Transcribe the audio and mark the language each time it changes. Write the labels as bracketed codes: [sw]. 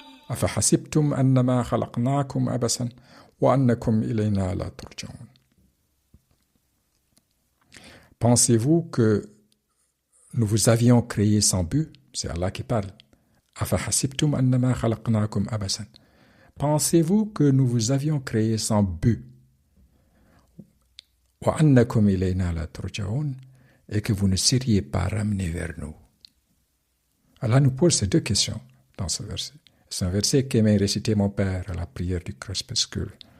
[ar] أفحسبتم أنما خلقناكم عبثا وأنكم إلينا لا ترجعون. [fr] Pensez-vous que nous vous avions créé sans but? C'est Allah qui parle. [ar] أفحسبتم أنما خلقناكم عبثا. [fr] Pensez-vous que nous vous avions créé sans but? [ar] وأنكم إلينا لا ترجعون. [fr] Et que vous ne seriez pas ramenés vers nous. Allah nous pose ces 2 questions dans ce verset. C'est un verset qu'aimait réciter mon père à la prière du crépuscule.